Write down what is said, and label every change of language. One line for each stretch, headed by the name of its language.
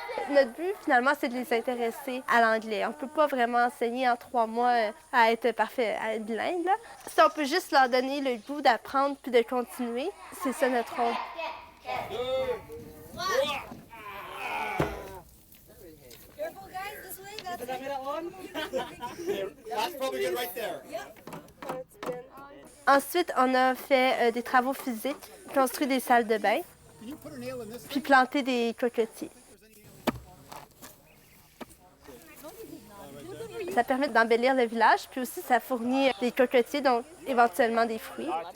French: Notre but, finalement, c'est de les intéresser à l'anglais. On ne peut pas vraiment enseigner en 3 mois à être parfait, à être bilingue, là. Si on peut juste leur donner le goût d'apprendre puis de continuer, c'est ça notre rôle.
English: Careful, guys, this way. That's probably
French: Ensuite, on a fait des travaux physiques, construit des salles de bain, puis planté des cocotiers. Ça permet d'embellir le village, puis aussi ça fournit des cocotiers, donc éventuellement des fruits.